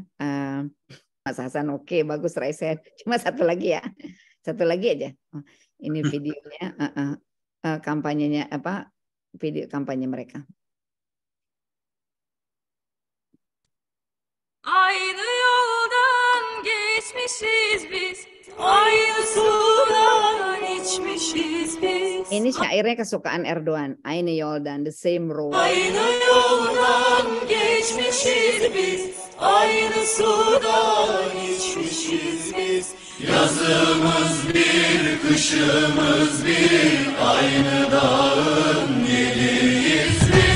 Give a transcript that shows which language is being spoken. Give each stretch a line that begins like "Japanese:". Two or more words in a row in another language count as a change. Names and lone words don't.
Indonesian: Mas Hasan oke, bagus Raisen. Cuma satu lagi ya. Satu lagi aja. Oh, ini videonya kampanyenya video kampanye mereka.
Turkish: Aynı yoldan geçmişiz biz, aynı sudan içmişiz biz.
Indonesian: Ini syairnya kesukaan Erdoğan.
Turkish: Aynı yoldan,
English: the same road.
Turkish: Aynı yoldan geçmişiz biz, aynı sudan içmişiz biz. Yazımız bir, kışımız bir, aynı dağın yeliyiz biz.